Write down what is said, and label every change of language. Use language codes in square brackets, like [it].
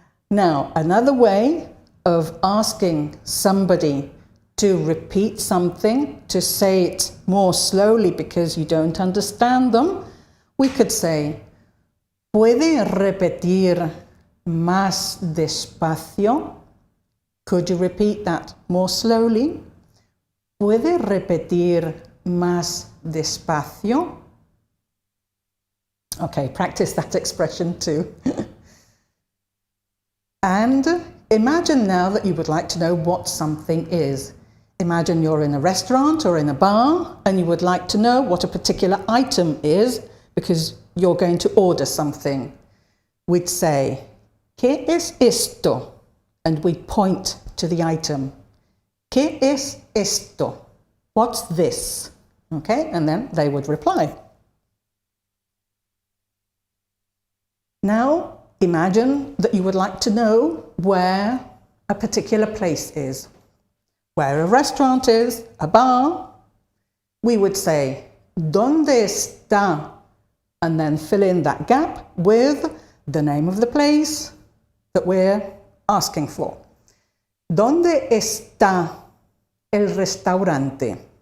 [en] Now, another way of asking somebody to repeat something, to say it more slowly because you don't understand them, we could say, [es] ¿puede repetir más despacio? [en] Could you repeat that more slowly? [es] ¿Puede repetir más despacio? [en] Okay, practice that expression too. And imagine now that you would like to know what something is. Imagine you're in a restaurant or in a bar and you would like to know what a particular item is because you're going to order something. We'd say, [es] ¿qué es esto? [en] And we'd point to the item. [es] ¿Qué es esto? [en] What's this? Okay, and then they would reply. Now, imagine that you would like to know where a particular place is. Where a restaurant is, a bar, we would say, [es] ¿Dónde está? [en] And then fill in that gap with the name of the place that we're asking for. [es] ¿Dónde está el restaurante?